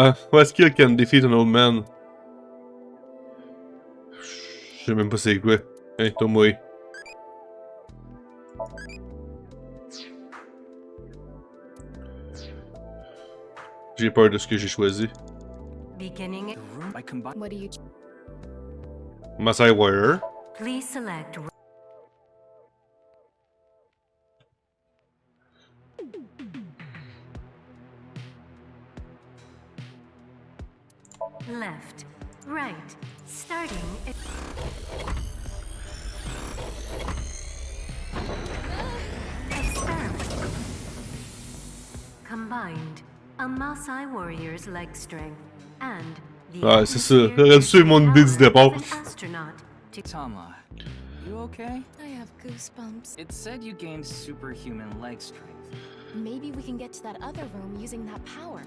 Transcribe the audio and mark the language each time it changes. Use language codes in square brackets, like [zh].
[en] What skill can defeat an old man? [fr] Je sais même pas c'est quoi. Hein, toi moi. J'ai peur de ce que j'ai choisi. [en] Beginning. What do you? Maasai warrior. Please select. Left, right, starting. Experiment. Combined, a Maasai warrior's leg strength and the [fr] Ah, c'est ça. J'aurais dû suivre mon idée du départ. [en] Tama, You okay? I have goosebumps. It said you gained superhuman leg strength. Maybe we can get to that other room using that power.